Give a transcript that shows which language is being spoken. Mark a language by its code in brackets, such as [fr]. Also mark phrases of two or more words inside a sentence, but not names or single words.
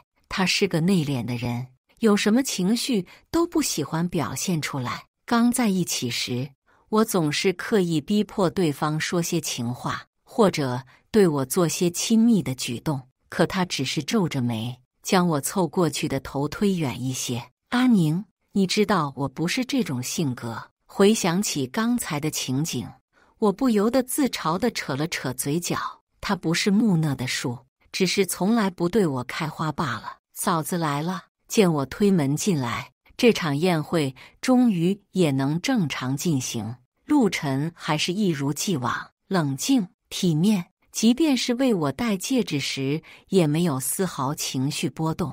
[zh] 他是個內斂的人，有什麼情緒都不喜歡表現出來。剛在一起時，我總是刻意逼迫對方說些情話，或者對我做些親密的舉動，可他只是皺着眉，將我湊過去的頭推遠一些。阿寧，你知道我不是這種性格。回想起剛才的情景，我不由得自嘲地扯了扯嘴角。他不是木訥的樹，只是從來不對我開花罷了。嫂子來了。見我推門進來，這場宴會終於也能正常進行。陸晨還是一如既往冷靜體面，即便是為我戴戒指時，也沒有絲毫情緒波動。